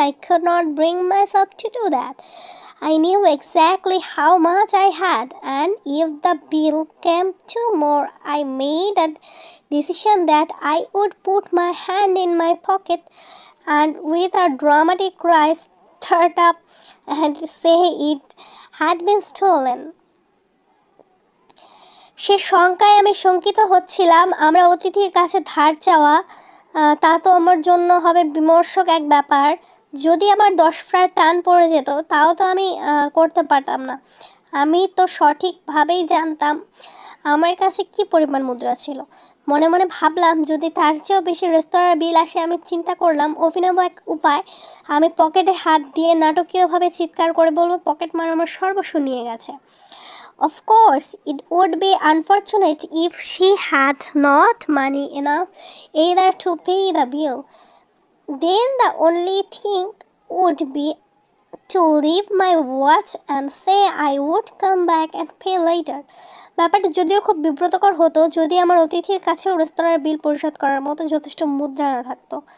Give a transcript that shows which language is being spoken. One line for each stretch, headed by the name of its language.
English: I could not bring myself to do that. I knew exactly how much I had, and if the bill came to more, I made a decision that I would put my hand in my pocket and with a dramatic cry start up and say it had been stolen.
Bangla: সে শঙ্কায় আমি শঙ্কিত হচ্ছিলাম। আমরা অতিথির কাছে ধার চাওয়া, তা তো আমার জন্য হবে বিমর্ষক এক ব্যাপার। যদি আমার 10 ফ্রার টান পড়ে যেত তাও তো আমি করতে পারতাম না। আমি তো সঠিকভাবেই জানতাম আমার কাছে কী পরিমাণ মুদ্রা ছিল। মনে মনে ভাবলাম যদি তার চেয়েও বেশি রেস্তোরাঁর বিল আসে। আমি চিন্তা করলাম অভিনব এক উপায়। আমি পকেটে হাত দিয়ে নাটকীয়ভাবে চিৎকার করে বলবো, পকেট মার আমার সর্বস্ব নিয়ে গেছে।
English: Of course, it would be unfortunate if she had not money enough either to pay the bill. Then the only thing would be to leave my watch and say I would come back and pay later.
Bangla: ব্যাপারটা যদিও খুব বিব্রতকর হতো যদি আমার অতিথির কাছেও রেস্তোরাঁর বিল পরিশোধ করার মতো যথেষ্ট মুদ্রা না থাকতো।